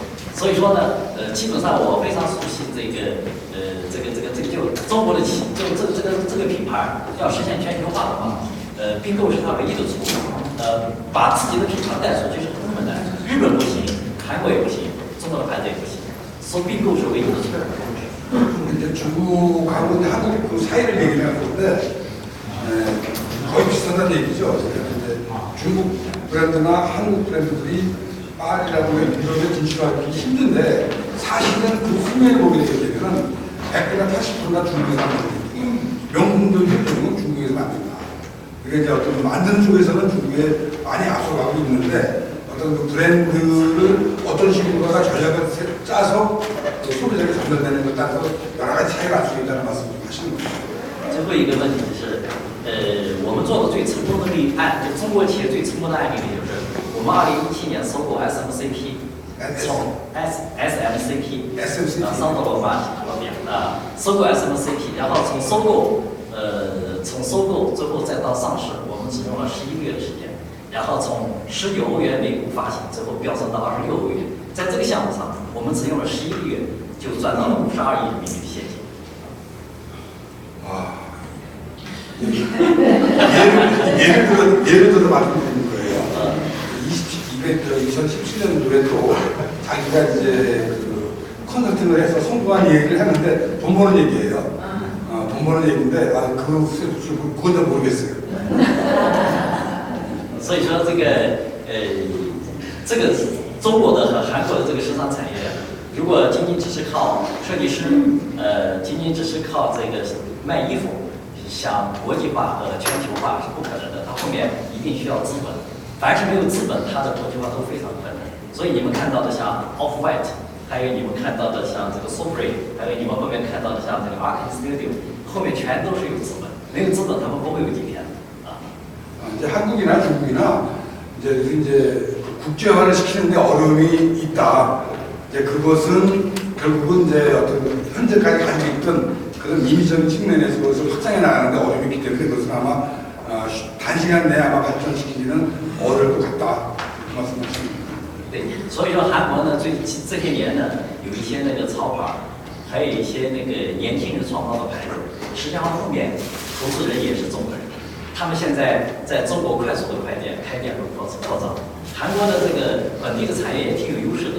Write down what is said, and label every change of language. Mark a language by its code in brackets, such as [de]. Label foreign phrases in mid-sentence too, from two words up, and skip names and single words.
[zh] 所以说呢，基本上我非常熟悉这个就中国的这个品牌要实现全球化的话，并购是它唯一的出路。把自己的品牌带出去是很困难，日本不行，韩国也不行，中国的牌子也不行，所以并购是唯一的出路。 [ko] 이제 중국하고 한국의 그 사이를 얘기를 하는데 거의 비슷하다는 얘기죠. 이제 중국 브랜드나 한국 브랜드들이 파리라든가 유럽에 진출하기 힘든데 사실은 그 후면에 보게 되면 100%나 80%나 중국에서 만든다. 명품들 대부분 중국에서 만든다. 그게 이제 어떤 만드는 쪽에서는 중국에 많이 앞서가고 있는데 어떤 그 브랜드를 어떤 식으로다가 전략을 짜서 소비자에게 전달되는 것 따라서 여러 가지 차이가 알 수 있다는 말씀을 좀 하시는 거죠. [zh] 最后一个问题是，我们做的最成功的例案，就中国企业最成功的案例就是我们2017年收购 SMCP， 从 SMCP 桑德罗巴收购 SMCP， 然后从收购最后再到上市，我们只用了11个月的时间。然后从19欧元每股发行，最后飙升到26欧元。在这个项目上，我们只用了11个月，就赚到了52亿人民币的现金。 [ko] 아, 예를 들어 말씀드리는 거예요. 2017년도에도 자기가 이제 그 컨설팅을 해서 성공한 얘기를 했는데 돈 버는 얘기예요. 돈 버는 얘기인데 그건 잘 모르겠어요. [zh] 所以说这个中国的和韩国的这个时尚产业，如果仅仅只是靠设计师，仅仅只是靠这个卖衣服，想国际化和全球化是不可能的，它后面一定需要资本。凡是没有资本，它的国际化都非常困难。所以你们看到的像 Off-White， 还有你们看到的像这个 Supreme， 还有你们后面看到的像这个 Arctic Studio， 后面全都是有资本，没有资本他们不会有今天的。 [ko] 이제 한국이나 중국이나 이제 국제화를 시키는데 어려움이 있다. 이제 그것은 결국은 이제 어떤 현재까지 가지고 있던 그런 임의적인 측면에서 그것을 확장해 나가는데 어려움이 있기 때문에 그것은 아마 단시간 내에 아마 발전시키기는 어려울 것 같다. 말씀하십니다. [zh] 对，所以说韩国呢，这些年呢，有一些那个潮牌，还有一些那个年轻人创造的牌子，实际上后面投资人也是中国人。他们现在在中国快速的开店和扩张，韩国的这个本地的产业也挺有优势的。